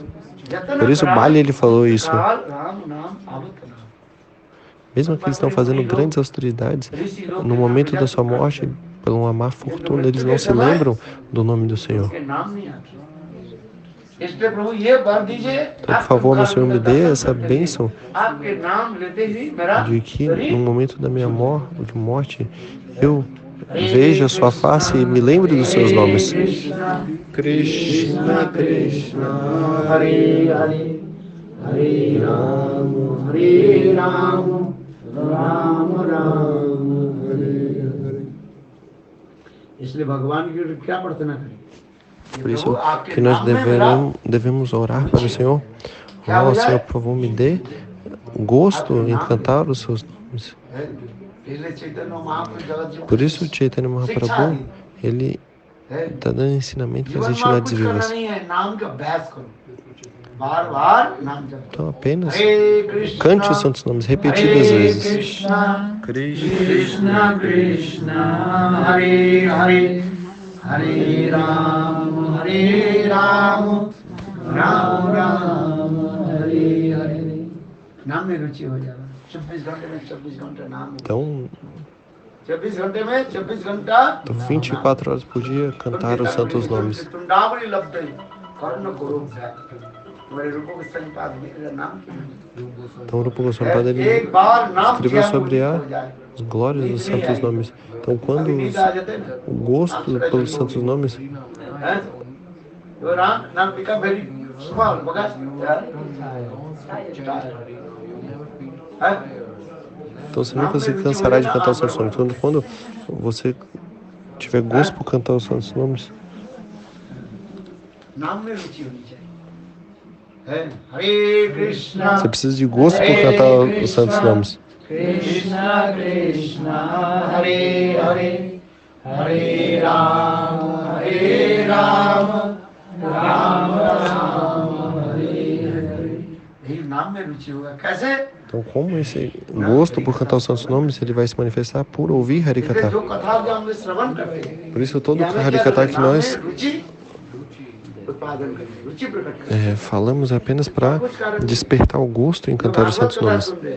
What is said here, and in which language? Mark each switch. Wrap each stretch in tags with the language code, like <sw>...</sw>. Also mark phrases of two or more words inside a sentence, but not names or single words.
<pt>Por isso Bali, ele falou isso. Mesmo que eles estão fazendo grandes austeridades, no momento da sua morte, pela uma má fortuna, eles não se lembram do nome do Senhor. Então, por favor, meu Senhor, me dê essa bênção de que no momento da minha morte eu veja a sua face e me lembre dos seus nomes.</pt> <sa>Krishna, Krishna, Hare Hare, Hare Rama, Hare Rama, Rama Rama, Hare Hare.</sa> <hi>इसलिए भगवान की क्या प्रार्थना करें?</hi> <pt>Por isso que nós devemos orar para o Senhor. Ó Senhor, por favor, me dê gosto em cantar os seus nomes. Por isso Chaitanya Mahaprabhu, ele está dando ensinamento para as entidades vivas. Então apenas cante os santos nomes repetidas vezes.</pt> <sa>Krishna, Krishna, Hare Hare, Hare Rama, Rama Rama, Hare Hare.</sa> <hi>नाम में रुचि हो जाएगा 24 घंटे में 24 घंटे नाम.</hi> <pt>Então,</pt> <hi>24 घंटे में 24 घंटा</hi> <pt>24 horas por dia cantar os santos nomes. Então o Rupa Goswami Pada, ele escreveu sobre as glórias dos santos nomes. Então quando o gosto pelos santos nomes, então você nunca se cansará de cantar os santos nomes. Quando você tiver gosto por cantar os santos nomes, você precisa de gosto por cantar os santos nomes.</pt> <sa>Krishna, Krishna, Hare Hare, Hare Rama, Rama Rama, Hare Hare.</sa> <pt>Então, como esse gosto por cantar os santos nomes, ele vai se manifestar por ouvir Harikatha. Por isso, todo Harikatha que nós falamos apenas para despertar o gosto em cantar os santos nomes.</pt>